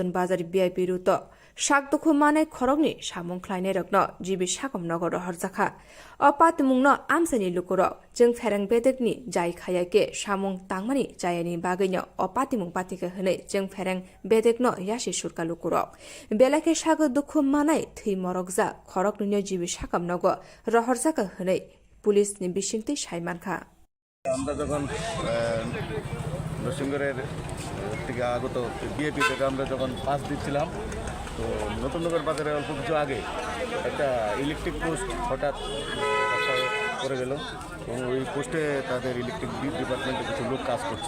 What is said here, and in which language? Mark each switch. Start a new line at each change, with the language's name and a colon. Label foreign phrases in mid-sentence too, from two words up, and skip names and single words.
Kok Borok: बाजार
English: VIP route
Kok Borok: शाक दुखु माने खरगनि सामुंख्लायनाय रगनो जिबि साकम नगर हरजाखा अ पातिमुंनो आमसानि लुकुर जों फेरां बेदेकनि जाय खायाके सामुं तांमानि जायनि बागैनो अ पातिमुं पातिखा हनै जों फेरां बेदेकनो यासि सुरका लुकुर बेलायखे शाक दुखु मानाय थै मरगजा खरगनि जिबि साकम नगर रहरजाखा हनै पुलिसनि बिसिंति सायमानखा
Bangla: আমরা যখন নরসিংগড়ের থেকে আগত বিএপি থেকে আমরা যখন পাস দিচ্ছিলাম তো নতুন নগর বাজারে অল্প কিছু আগে একটা
English: electric post
Bangla: হঠাৎ করে গেল এবং ওই পোস্টে তাদের
English: electric department
Bangla: কিছু লোক কাজ করছিল।